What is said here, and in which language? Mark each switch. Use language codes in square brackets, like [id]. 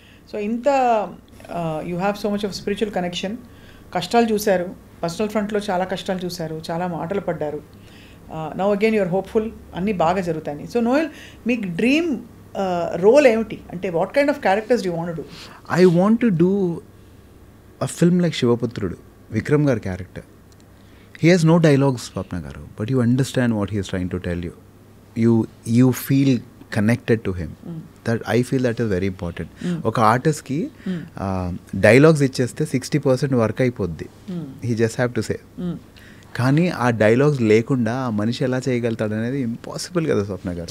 [en] so [te] ఇంత [en] You have so much of spiritual connection. [te] కష్టాలు చూశారు, పర్సనల్ ఫ్రంట్లో చాలా కష్టాలు చూశారు, చాలా మాటలు పడ్డారు. [en] now again you're hopeful, [te] అన్నీ బాగా జరుగుతాయి. సో నోయల్, మీకు డ్రీమ్ రోల్ ఏమిటి? [en] అంటే what kind of characters you want to do? I want to do a film like Shivaputhrudu, Vikram gar character. He has no dialogues, Swapna garu, but you understand what he is trying to tell you. You feel connected to him. That I feel that is very important. [te] Oka artist ki dialogues icheste 60% [en] work [te] అయిపోద్ది. [en] He just have to say. [te] కానీ ఆ dialogues లేకుండా ఆ మనిషి ఎలా చేయగలుగుతాడు అనేది impossible కదా స్వప్న గారు.